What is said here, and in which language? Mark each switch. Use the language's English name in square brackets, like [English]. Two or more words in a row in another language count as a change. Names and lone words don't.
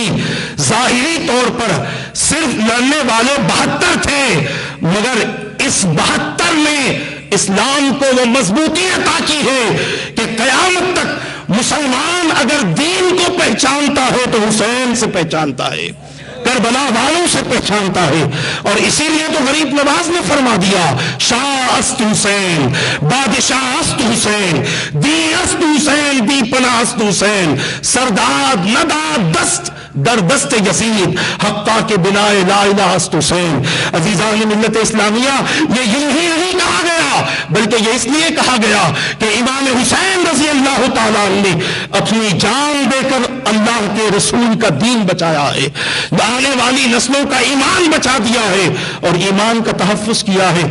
[Urdu] ظاہری طور پر صرف لڑنے والے 72 تھے، مگر اس 72 میں اسلام کو وہ مضبوطی عطا کی ہے کہ قیامت تک مسلمان اگر دین کو پہچانتا ہے تو حسین سے پہچانتا ہے، کربلا والوں سے پہچانتا ہے، اور اسی لیے تو غریب نواز نے فرما دیا [Persian] شاہ است حسین، بادشاہ است حسین، دی است حسین، دی پناہ است حسین، سرداد نداد دست در دست یزید، حقا کے بنا لا الہ است حسین۔ [Urdu] عزیزان ملت اسلامیہ، یہ یوں ہی نہیں کہا گیا، بلکہ یہ اس لیے کہا گیا کہ امام حسین رضی اللہ تعالیٰ عنہ نے اپنی جان دے کر اللہ کے رسول کا دین بچایا ہے، آنے والی نسلوں کا ایمان بچا دیا ہے اور ایمان کا تحفظ کیا ہے۔